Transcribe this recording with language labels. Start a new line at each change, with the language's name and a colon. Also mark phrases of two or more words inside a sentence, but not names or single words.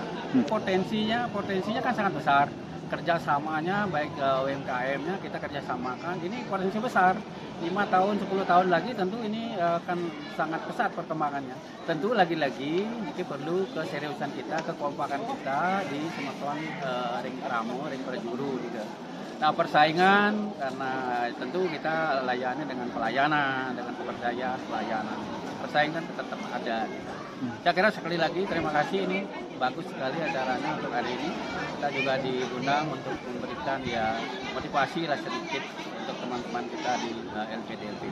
Indonesian: Potensinya kan sangat besar. Kerjasamanya baik UMKM-nya kita kerjasamakan. Ini potensi besar. 5 tahun, 10 tahun lagi tentu ini akan sangat pesat perkembangannya. Tentu lagi-lagi ini perlu keseriusan kita, kekompakan kita di
Balinese: semeton ring Kramo, ring Perjuru
Indonesian: gitu. Nah persaingan karena tentu kita layani dengan pelayanan, dengan kepercayaan pelayanan. Persaingan tetap ada. Saya kira sekali lagi terima kasih, ini bagus sekali acaranya untuk hari ini. Kita juga diundang untuk memberikan ya motivasi lah sedikit untuk teman-teman kita di LPD.